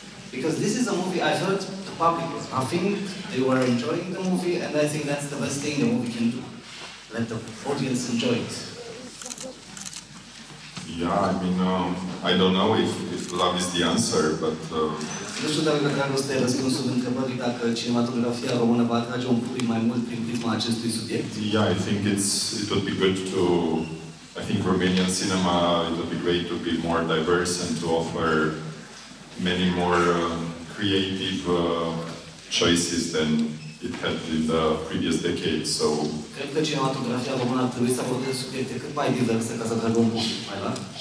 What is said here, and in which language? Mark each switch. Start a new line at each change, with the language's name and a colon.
English: Because this is a movie, I heard the public was laughing, they were enjoying the movie, and I think that's the best thing the movie can do. Let the audience enjoy it. Yeah, I mean, I don't know if love is the answer, but...
Romanian: Nu știu dacă dragoste e răspunsul întrebării dacă cinematografia română va atrage un public mai mult prin prisma acestui subiect.
English: Yeah, I think it would be good to... I think Romanian cinema, it would be great to be more diverse and to offer many more creative choices than it had in the previous decade, so...
Romanian: Cred că cinematografia română ar trebui să abordeze subiecte cât mai diverse ca să atragă un public mai larg.